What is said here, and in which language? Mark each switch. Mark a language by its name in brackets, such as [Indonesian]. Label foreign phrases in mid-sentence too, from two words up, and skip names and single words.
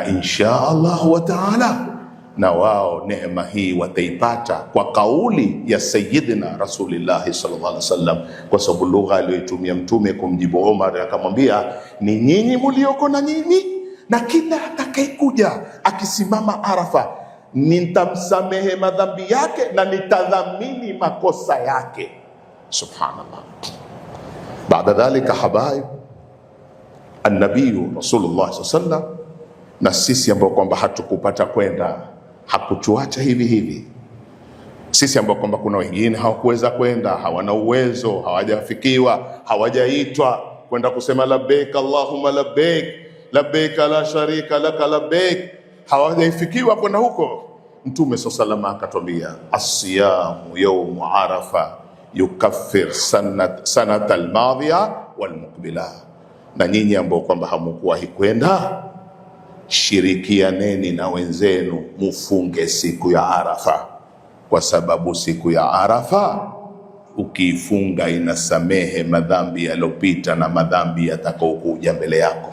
[Arabic] إن شاء الله وتعالى [Swahili] na wao neema hii wataipata kwa kauli ya Sayyidina Rasulullah [Arabic] صلى الله عليه وسلم, [Swahili] kwa sababu lugha aliyoitumia Mtume kumjibu Umar, akamwambia ni nyinyi mlioko na nyinyi, na kila atakayekuja akisimama Arafa nitamsamehe madhambi yake na nitadhamini makosa yake. [Arabic] سبحان الله. بعد ذلك حبايب, النبي رسول الله صلى الله عليه وسلم, [Swahili] na sisi ambao kwamba hatukupata kwenda, hakutuacha hivi hivi. Sisi ambao kwamba kuna wengine hawakuweza kwenda, hawana uwezo, hawajafikiwa, hawajaitwa kwenda kusema [Arabic] لبيك اللهم لبيك، لبيك لا شريك لك لبيك, [Swahili] hawajaifikiwa kwenda huko. Mtume [Arabic] صلى الله عليه وسلم [Swahili] akatwambia, [Arabic] الصيام يوم عرفة يكفر السنة الماضية والمقبلة. [Swahili] Na nyinyi ambao kwamba hamukuwahi kwenda, shirikianeni na wenzenu mufunge siku ya Arafa, kwa sababu siku ya Arafa ukiifunga inasamehe madhambi yaliyopita na madhambi yatakayokuja mbele yako.